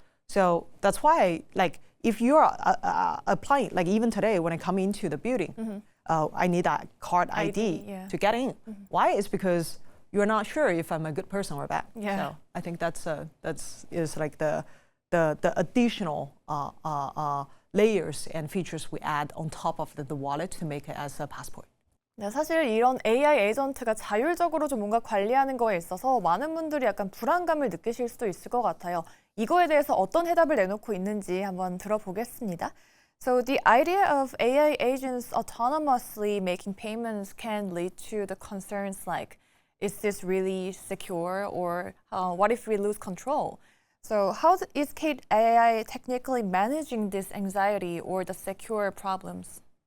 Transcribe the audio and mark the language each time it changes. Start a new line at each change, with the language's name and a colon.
English: So that's why, like, if you're applying, like even today when I come into the building, I need that card ID to get in. Why? It's because you're not sure if I'm a good person or bad. So I think that's like the additional layers and features we add on top of the wallet to make it as a passport.
Korean: 네, 사실 이런 AI 에이전트가 자율적으로 좀 뭔가 관리하는 거에 있어서 많은 분들이 약간 불안감을 느끼실 수도 있을 것 같아요. 이거에 대해서 어떤 해답을 내놓고 있는지 한번 들어보겠습니다.
English: So the idea of AI agents autonomously making payments can lead to the concerns like, is this really secure, or what if we lose control? So how is Kite AI technically managing this anxiety or the secure problems?